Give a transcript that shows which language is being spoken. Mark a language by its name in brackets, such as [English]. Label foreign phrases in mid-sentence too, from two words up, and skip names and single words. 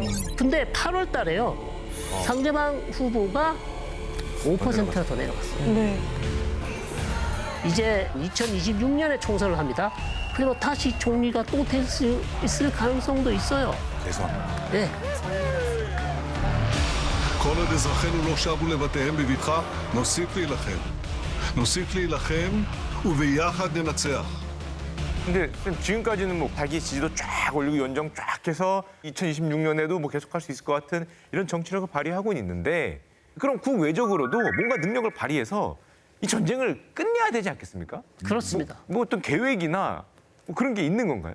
[Korean] 근데 8월 달에요. 상대방 후보가 5%가 더 내려갔어요. 네. 이제 2026년에 총선을 합니다. 그리고 다시 총리가 또 될 수 있을 가능성도 있어요. 대선. 네. [Hebrew] כל עוד אזרחינו לא שבו לבתיהם בבטחה, נוסיף להילחם. נוסיף להילחם וביחד ננצח. [Korean] 근데 지금까지는 뭐 자기 지지도 쫙 올리고 연정 쫙 해서 2026년에도 뭐 계속할 수 있을 것 같은 이런 정치력을 발휘하고는 있는데 그럼 국외적으로도 뭔가 능력을 발휘해서 이 전쟁을 끝내야 되지 않겠습니까? 그렇습니다. 뭐 어떤 계획이나 뭐 그런 게 있는 건가요?